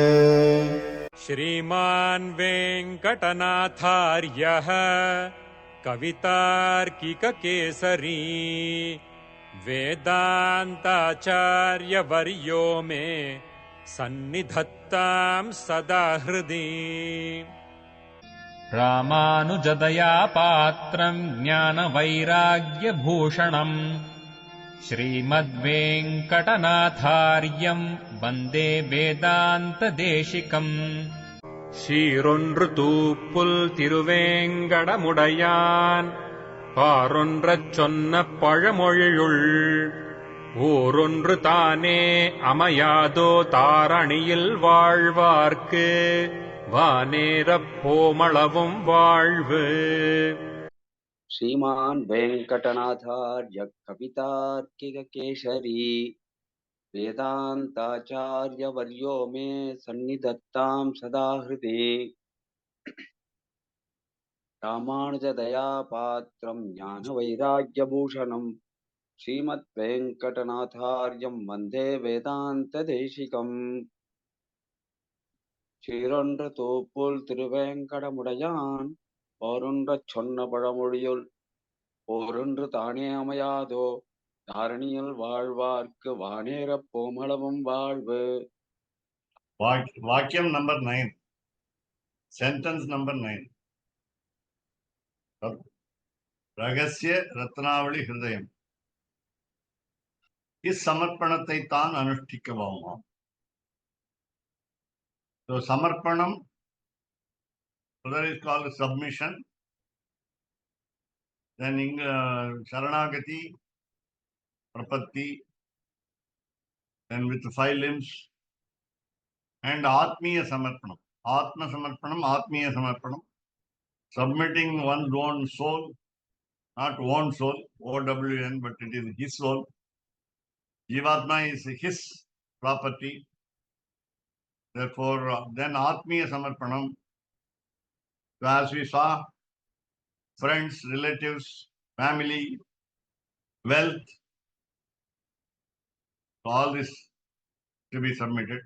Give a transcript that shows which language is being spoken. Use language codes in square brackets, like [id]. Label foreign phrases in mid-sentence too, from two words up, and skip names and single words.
[sa] श्रीमान् वेङ्कटनाथार्यः कवितार्किककेसरी वेदान्ताचार्यवर्यो मे सन्निधत्तां सदा हृदि। रामानुजदया पात्रम् ज्ञानवैराग्यभूषणम् श्रीमद्वेङ्कटनाथार्यम् वन्दे वेदान्तदेशिकम्। [ta] சீரொன்று தூப்புல் திருவேங்கடமுடையான் பாரொன்றச் சொன்ன பழமொழியுள் ஊரொன்று தானே அமையாதோ தாரணியில் வாழ்வார்க்கு வானேரப் போமளவும் வாழ்வு. [sa] श्रीमान् वेङ्कटनाथार्य कवितार्किककेसरी वेदान्ताचार्यवर्यो मे सन्निधत्तां सदा हृदि। रामानुजदयापात्रं ज्ञानवैराग्यभूषणं श्रीमद्वेङ्कटनाथार्यं वन्दे वेदान्तदेशिकम्। [ta] சீரொன்று தூப்புல் திருவேங்கடமுடையான் போரொன்றச் சொன்ன பழமொழியுள் போரொன்று தானே அமையாதோ தாரணியில் வாழ்வார்க்கு வானேரப் போமளவும் வாழ்வு. [en] Vakyam number 9. Sentence number 9. [ta] ரகசிய ரத்னாவளி ஹிருதயம். இச்சமர்ப்பணத்தை தான் அனுஷ்டிக்கவாமா. [en] So samarpanam, whether is called submission, then [sa] शरणागति, प्रपत्ति, [en] then with 5 limbs, and [sa] आत्मीय समर्पणम्. आत्म समर्पणम्, आत्मीय समर्पणम्, [en] submitting one's own soul, not own soul, OWN, but it is his soul. Jivatma is his property. Therefore, then [sa] आत्मीय समर्पणम्. [en] So as we saw, friends, relatives, family, wealth, all this to be submitted.